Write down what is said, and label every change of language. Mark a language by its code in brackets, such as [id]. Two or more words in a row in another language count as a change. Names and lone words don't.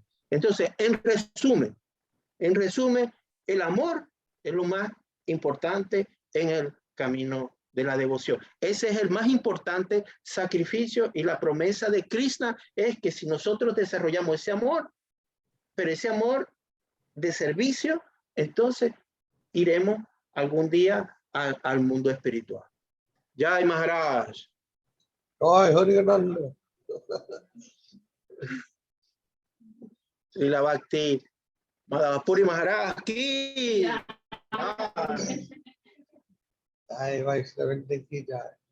[es] Entonces, en resumen, el amor es lo más importante en el camino de la devoción. Ese es el más importante sacrificio, y la promesa de Krishna es que si nosotros desarrollamos ese amor, pero ese amor de servicio, entonces iremos algún día al mundo espiritual. [hi] जय महाराज. Ay, Harigananda. Srila Bhakti Madhava Puri Maharaj ki. Ay, वैष्णव की जय.